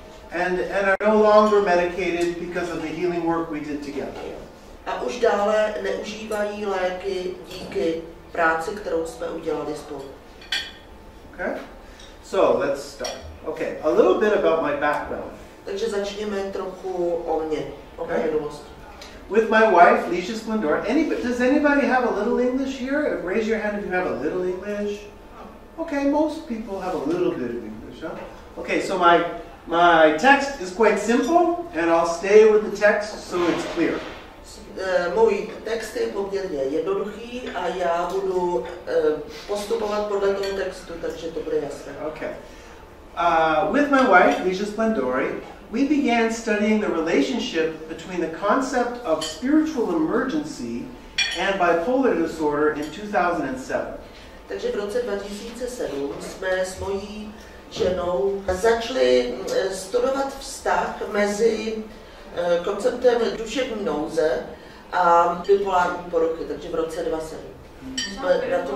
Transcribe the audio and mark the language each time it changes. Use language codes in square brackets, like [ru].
[en] And are no longer medicated because of the healing work we did together. [cs] A už dále neužívají léky díky práci, kterou jsme udělali spolu. [en] Okay? So let's start. Okay, a little bit about my background. [cs] Takže začněme trochu o mě, o mé minulosti. [en] With my wife, Ligia Splendor. Does anybody have a little English here? Raise your hand if you have a little English. Okay, most people have a little bit of English, huh? Okay, so my text is quite simple, and I'll stay with the text so it's clear. [cs] Můj text je poměrně jednoduchý a já budu postupovat podle toho textu, takže to bude jasné. Okay. [en] With my wife, Ligia Splendori, we began studying the relationship between the concept of spiritual emergency and bipolar disorder in 2007. [cs] Takže v roce 2007 jsme s mojí ženou začali studovat vztah mezi konceptem duševní nouze a bipolární poruchy, takže v roce 2007.